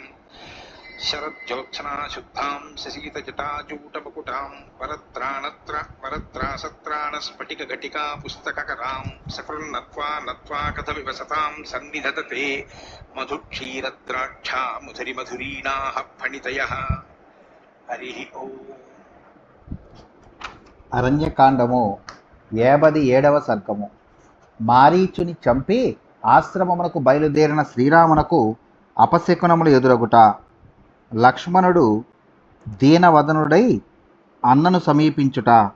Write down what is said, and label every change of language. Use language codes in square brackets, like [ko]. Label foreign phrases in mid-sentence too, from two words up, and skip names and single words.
[sa] शरज्योत्सना शुद्धां शशीतजटाजूटमुकुटां वरत्रासत्राणस्फटिकघटिका पुस्तककरां सकृन्नत्वा नत्वा कथविवसतां सन्निधत्ते मधुक्षीरद्राक्षा मधुरिमधुरीणाः फणितयः। हरिः ओम्। [te] అరణ్యకాండము 57వ సర్గము. మారీచుని చంపి ఆశ్రమమునకు బయలుదేరిన శ్రీరామునకు అపశకునములు ఎదురగుట. లక్ష్మణుడు దీనవదనుడై అన్నను సమీపించుట.